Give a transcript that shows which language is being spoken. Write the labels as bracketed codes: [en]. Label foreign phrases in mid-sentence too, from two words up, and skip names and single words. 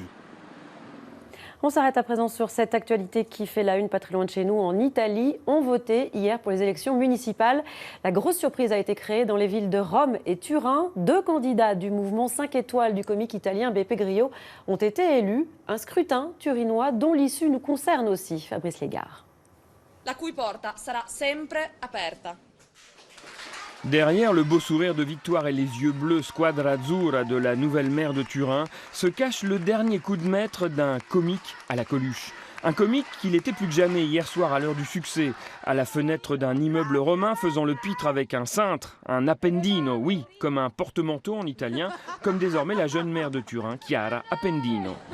[fr] On s'arrête à présent sur cette actualité qui fait la une pas très loin de chez nous. En Italie, on votait hier pour les élections municipales. La grosse surprise a été créée dans les villes de Rome et Turin. 2 candidats du mouvement 5 étoiles du comique italien Beppe Grillo ont été élus. Un scrutin turinois dont l'issue nous concerne aussi. Fabrice Légard. [it] La cui porta sarà sempre aperta. [fr] Derrière le beau sourire de victoire et les yeux bleus Squadra Azzurra de la nouvelle maire de Turin se cache le dernier coup de maître d'un comique à la Coluche. Un comique qui l'était plus que jamais hier soir à l'heure du succès, à la fenêtre d'un immeuble romain faisant le pitre avec un cintre, un appendino, oui, comme un porte-manteau en italien, comme désormais la jeune maire de Turin, Chiara Appendino.